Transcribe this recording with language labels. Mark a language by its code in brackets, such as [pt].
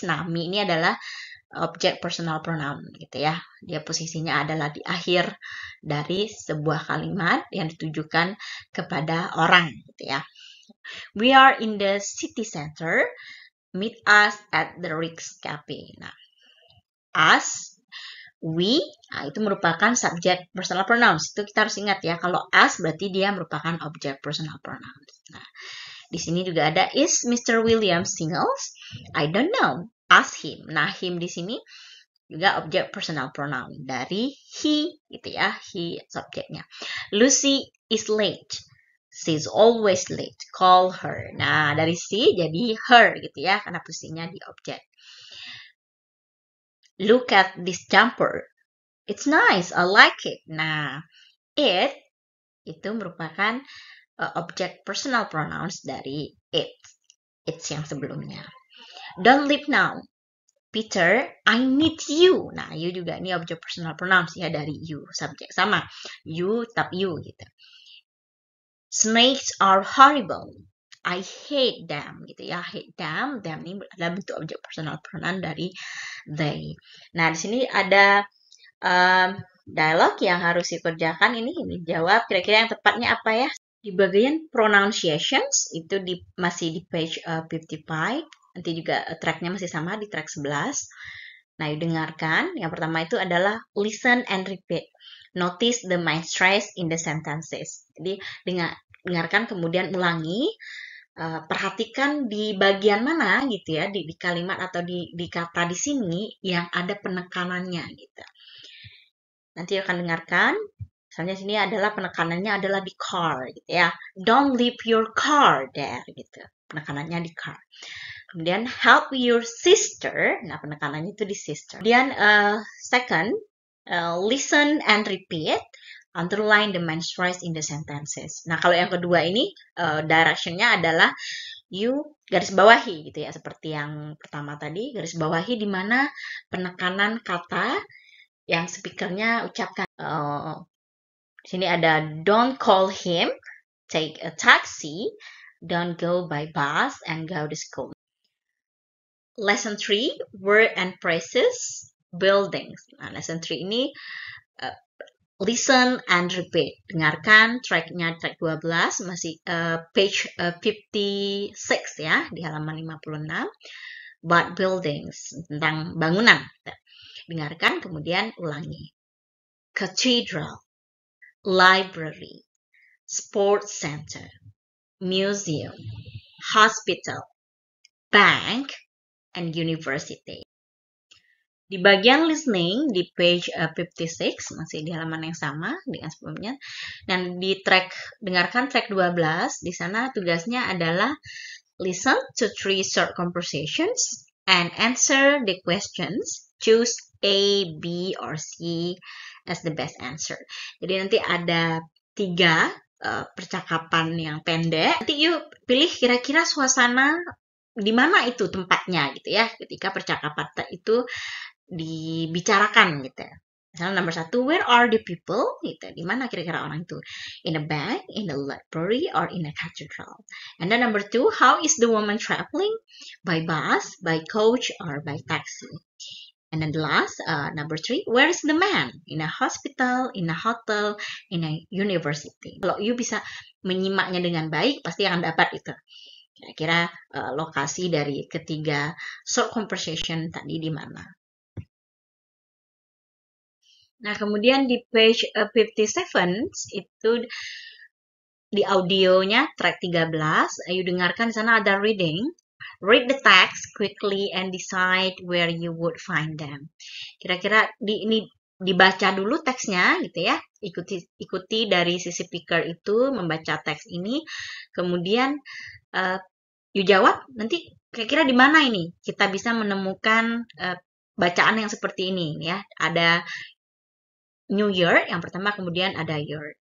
[id] Nah, me ini adalah object personal pronoun gitu ya. Dia posisinya adalah di akhir dari sebuah kalimat yang ditujukan kepada orang gitu ya. [en] We are in the city center. Meet us at the Ritz Cafe. [id] Nah, us, we, nah itu merupakan subject personal pronouns. Itu kita harus ingat ya. Kalau us berarti dia merupakan object personal pronouns. Nah, di sini juga ada is Mr. [en] Williams singles? I don't know. Ask him. [id] Nah, him di sini juga objek personal pronoun dari he gitu ya. He subjeknya. [en] Lucy is late. She's always late. Call her. [id] Nah, dari she jadi her gitu ya karena posisinya di objek. [en] Look at this jumper. It's nice. I like it. Nah, it [id] itu merupakan objek personal pronouns dari it's yang sebelumnya. [en] Don't leave now. Peter, I need you. [id] Nah, you juga ini objek personal pronouns ya dari you, subjek sama. [en] You, tetap you gitu. Snakes are horrible. I hate them gitu ya. Hate them. [id] Them ini adalah bentuk objek personal pronoun dari they. Nah, di sini ada dialog yang harus dikerjakan. Ini jawab kira-kira yang tepatnya apa ya? Di bagian pronunciations itu masih di page 55. Nanti juga tracknya masih sama di track 11. Nah, yuk dengarkan. Yang pertama itu adalah listen and repeat. [en] Notice the mind stress in the sentences. [id] Jadi dengarkan kemudian ulangi. Perhatikan di bagian mana gitu ya di kalimat atau di kata di sini yang ada penekanannya gitu. Nanti akan dengarkan. Misalnya sini adalah penekanannya adalah di car gitu ya. [en] Don't leave your car there gitu. [id] Penekanannya di car. Kemudian [en] help your sister. [id] Nah, penekanannya itu di sister. [en] Kemudian second, listen and repeat. Underline the main stress in the sentences. [id] Nah, kalau yang kedua ini directionnya adalah you garis bawahi gitu ya. Seperti yang pertama tadi, garis bawahi di mana penekanan kata yang speakernya ucapkan. Sini ada [en] don't call him, take a taxi, don't go by bus, and go to school. Lesson 3, word and phrases, buildings. Nah, lesson 3 ini listen and repeat. [id] Dengarkan tracknya track 12, masih page 56 ya, di halaman 56. [en] About buildings, [id] tentang bangunan. Dengarkan, kemudian ulangi. [en] Cathedral, library, sports center, museum, hospital, bank, and university. [id] Di bagian listening di page 56 masih di halaman yang sama dengan sebelumnya. Dan di dengarkan track 12, di sana tugasnya adalah [en] listen to 3 short conversations and answer the questions. Choose A, B, or C as the best answer. [id] Jadi nanti ada 3 percakapan yang pendek. Nanti yuk pilih kira-kira suasana di mana itu tempatnya gitu ya, ketika percakapan itu dibicarakan gitu. Misalnya nomor 1, [en] where are the people? [id] Gitu. Di mana kira-kira orang itu? [en] In a bank, in a library, or in a cathedral. And then number 2, how is the woman traveling? By bus, by coach, or by taxi? And then the last, number 3, where is the man? In a hospital, in a hotel, in a university. [id] Kalau you bisa menyimaknya dengan baik, pasti akan dapat itu. Kira-kira lokasi dari ketiga short conversation tadi di mana. Nah, kemudian di page 57 itu di audionya track 13, ayo dengarkan di sana ada reading. [en] Read the text quickly and decide where you would find them. [id] Kira-kira ini dibaca dulu teksnya gitu ya. Ikuti dari sisi speaker itu membaca teks ini. Kemudian you jawab nanti kira-kira di mana ini kita bisa menemukan bacaan yang seperti ini ya. Ada New Year yang pertama, kemudian ada your.